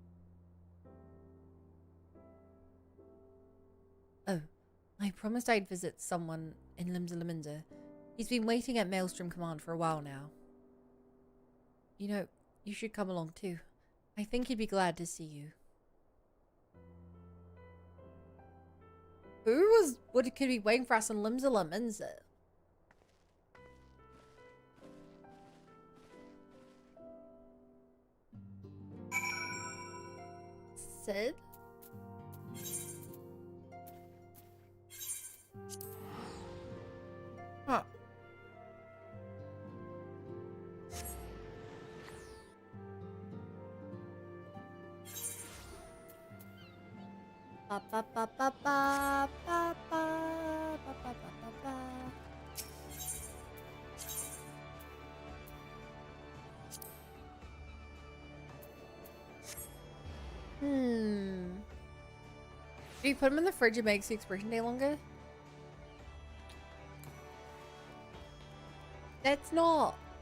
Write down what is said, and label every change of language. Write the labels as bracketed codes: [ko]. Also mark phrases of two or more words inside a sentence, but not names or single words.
[en] Oh, I promised I'd visit someone in Limsa. He's been waiting at Maelstrom Command for a while now. You know, you should come along too. I think he'd be glad to see you. What could be waiting for us in Limsa? Sid? Huh. Ba ba ba ba ba ba ba ba ba ba ba. Do you put them in the fridge, it makes the expiration day longer? That's not.